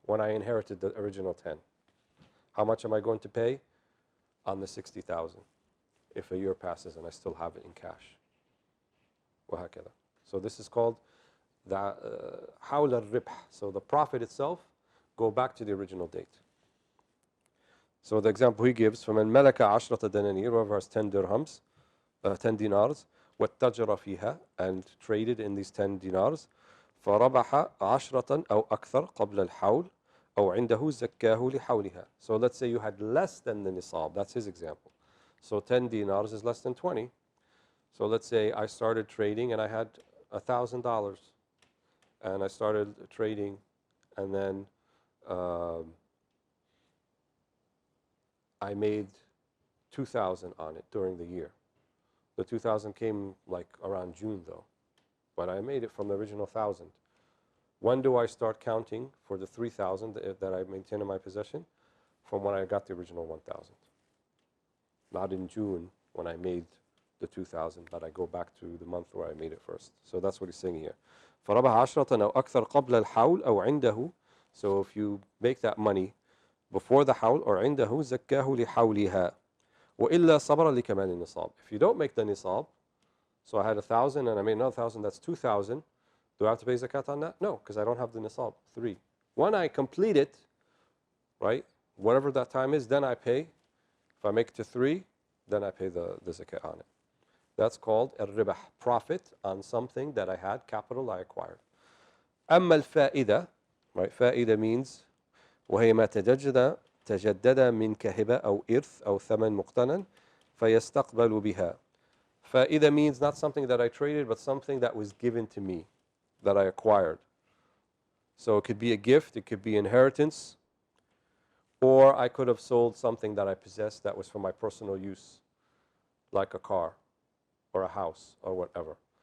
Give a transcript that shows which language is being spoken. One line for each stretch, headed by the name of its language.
English: When I inherited the original 10. How much am I going to pay? On the 60,000. If a year passes and I still have it in cash.
Arabic: وهكذا.
English: So this is called
Arabic: حول الربح,
English: so the profit itself, go back to the original date. So the example he gives,
Arabic: فَمَنْ مَلَكَ عَشْرَةَ دَنَانِيرَ,
English: whoever has 10 dirhams, 10 dinars,
Arabic: وَاتَّجَرَ فِيهَا,
English: and traded in these 10 dinars,
Arabic: فربح عشرة أو أكثر قبل الحول أو عنده زكاه لحولها.
English: So let's say you had less than the nisab. That's his example. So 10 dinars is less than 20. So let's say I started trading and I had $1,000, and I started trading, and then I made 2,000 on it during the year. The 2,000 came like around June though, but I made it from the original 1,000. When do I start counting for the 3,000 that I maintain in my possession? From when I got the original 1,000. Not in June when I made the 2,000, but I go back to the month where I made it first. So that's what he's saying here.
Arabic: فربح عشرة أو أكثر قبل الحول أو عنده.
English: So if you make that money before the hawl or
Arabic: عنده زكاه لحولها وإلا صبر لكمال النصاب.
English: If you don't make the nisab, so I had 1,000 and I made another 1,000, that's 2,000. Do I have to pay zakat on that? No, because I don't have the nisab. 3. When I complete it, right, whatever that time is, then I pay. If I make it to 3, then I pay the zakat on it. That's called al-ribah, profit on something that I had, capital I acquired.
Arabic: أما الفائدة,
English: right,
Arabic: فائدة
English: means
Arabic: وهي ما تجدد من كهبة أو إرث أو ثمن مقتنن فيستقبل بها.
English: فائدة means not something that I traded, but something that was given to me, that I acquired. So it could be a gift, it could be inheritance, or I could have sold something that I possessed that was for my personal use, like a car or a house or whatever.